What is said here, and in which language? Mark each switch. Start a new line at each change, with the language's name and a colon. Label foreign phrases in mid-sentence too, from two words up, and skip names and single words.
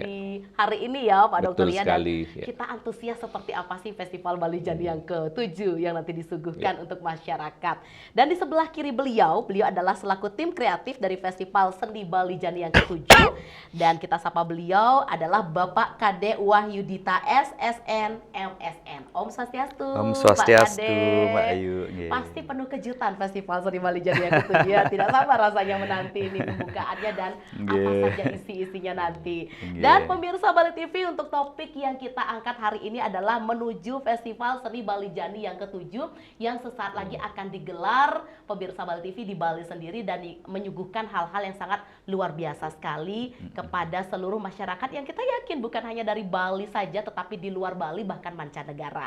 Indonesian: di hari ini ya Pak Dokter Betul ya. sekali, Dan ya. kita antusias seperti apa sih Festival Bali Jani yang ke-7 yang nanti disuguhkan untuk masyarakat. Dan di sebelah kiri beliau adalah selaku tim kreatif dari Festival Seni Bali Jani yang ke-7. Dan kita sapa beliau adalah Bapak Kade Wahyudita SSN MSN.
Balinese: Om Swastiastu. Om Swastiastu,
Indonesian: Pak Kade. Mbak Ayu. Nggih. Pasti penuh kejutan Festival Seni Bali Jani yang ke-7 ya. Tidak sabar rasanya menanti ini pembukaannya dan apa Nggih. saja isi-isinya nanti. Nggih. Dan pemirsa Bali TV, untuk topik yang kita angkat hari ini adalah menuju Festival Seni Bali Jani yang ke-7 yang sesaat lagi akan digelar pemirsa Bali TV di Bali sendiri dan menyuguhkan hal-hal yang sangat luar biasa sekali kepada seluruh masyarakat yang kita yakin bukan hanya dari Bali saja tetapi di luar Bali bahkan mancanegara.